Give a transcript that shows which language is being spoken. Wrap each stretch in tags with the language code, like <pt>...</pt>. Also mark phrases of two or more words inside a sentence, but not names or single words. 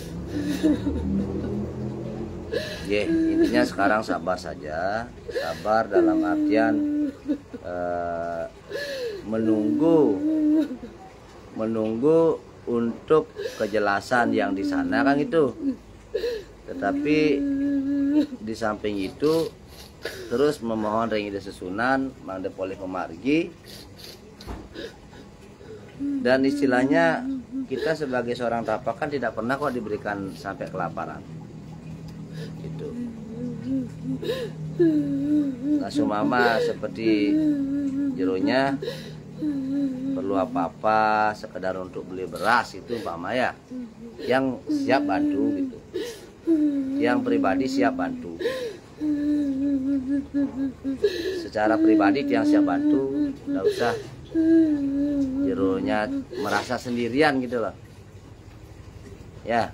<id>ya, intinya sekarang sabar saja, sabar dalam artian menunggu untuk kejelasan yang di sana kan gitu. Tetapi di samping itu terus memohon</id> <ban>ring ide sesunan, mangde poleh pemargi,</ban> <id>dan istilahnya kita sebagai seorang tapak kan tidak pernah kok diberikan sampai kelaparan. Gitu. Langsung mama seperti Jironya perlu apa-apa sekedar untuk beli beras itu umpama ya, yang siap bantu gitu, yang pribadi siap bantu secara pribadi, yang siap bantu, nggak usah Jironya merasa sendirian gitu loh ya.</id>